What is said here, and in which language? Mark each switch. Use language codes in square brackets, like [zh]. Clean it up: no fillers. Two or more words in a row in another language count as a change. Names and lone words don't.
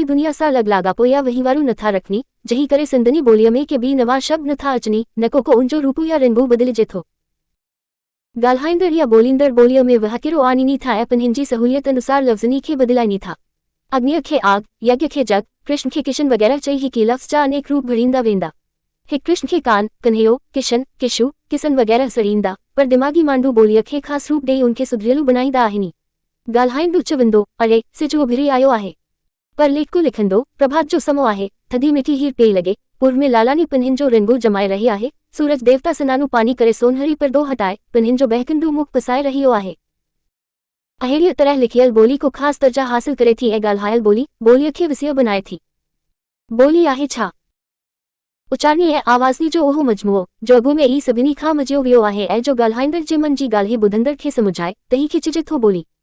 [sd] दुनिया सां लाॻापो या वहिंवारूं नथा रखनी जंहिं करे सिंधनी ॿोलीअ में के बि नवां शब्द नथा अचनि न को उनजो रूप या रंगो बदिलिजे थो ॻाल्हाईंदड़ या ॿोलींदड़ ॿोलीअ में वहकिरो आणीनि था ऐं पिन्हनि जी सहूलियत अनुसार लफ़्ज़नी खे बदिलाइनि था अग्नि खे आग यज्ञ खे जग कृष्ण खे किशन वग़ैरह चई हिकु लफ़्ज़ जा अनेक रूप घड़ींदा वेंदा हिकु कृष्ण खे कान कन्हैयो किशन किशु किसन वग़ैरह सड़ींदा पर दिमाग़ी मांडू ॿोलीअ खे ख़ासि रूप ॾेई उनखे सुधरियलु बनाईंदा आहिनि ॻाल्हाईंदो चवंदो अड़े सिज उभिरी आयो आहे पर लेखको लिखंदो प्रभात जो समो आहे थधी मिठी हीर पेई लॻे पूर्व में लालानी पिन्हनि जो रंगो जमाए रही आहे सूरज देवता सनानु पानी करे सोनहरी परदो हटाए पिन्हनि जो बहकंदो मुख पसाए रहियो आहे अहिड़ीअ तरह लिखियल ॿोली को ख़ासि दर्जा हासिल करे थी ऐं ॻाल्हायल ॿोली ॿोलीअ खे वसीअ बनाए थी ॿोली आहे छा उचारणी ऐं आवाज़नी जो उहो मजमूओ जो अॻु में ई सभिनी खां मजियो वियो आहे ऐं जो ॻाल्हाईंदड़ जे मन जी ॻाल्हि ॿुधंदड़ खे समुझाए त ही खिचिजे थो ॿोली